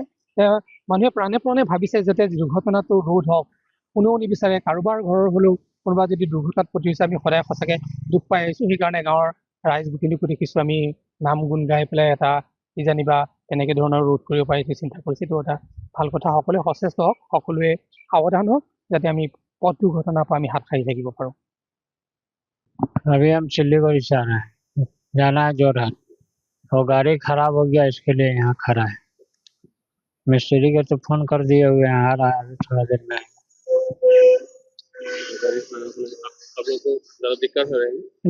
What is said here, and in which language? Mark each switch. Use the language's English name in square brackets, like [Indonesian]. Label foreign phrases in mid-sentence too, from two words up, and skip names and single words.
[Assamese] মানুহে প্ৰাণে প্ৰাণে ভাবিছে যাতে দুৰ্ঘটনাটো ৰোধ হওক, কোনেও নিবিচাৰে কাৰোবাৰ ঘৰৰ হ'লেও কোনোবা যদি দুৰ্ঘটনাত পতি হৈছে আমি সদায় সঁচাকৈ দুখ পাই আহিছোঁ। সেইকাৰণে গাঁৱৰ ৰাইজখিনিকো দেখিছোঁ আমি নাম গুণ গাই পেলাই এটা কিজানিবা তেনেকৈ ধৰণৰ ৰোধ কৰিব পাৰি সেই চিন্তা কৰিছে। এইটো এটা ভাল কথা, সকলোৱে সচেষ্ট হওক, সকলোৱে সাৱধান হওক যাতে আমি পথ দুৰ্ঘটনাৰ পৰা আমি হাত সাৰি থাকিব পাৰোঁ। [Hindi] अभी हम सिलीगुड़ी से आ रहे हैं, जाना है जोरहाट, और गाड़ी खराब हो गया इसके लिए यहाँ खड़ा है। मिस्त्री के तो फोन कर दिए हुए हैं, आ रहा है अभी थोड़ा देर में। दिक्कत हो रही है?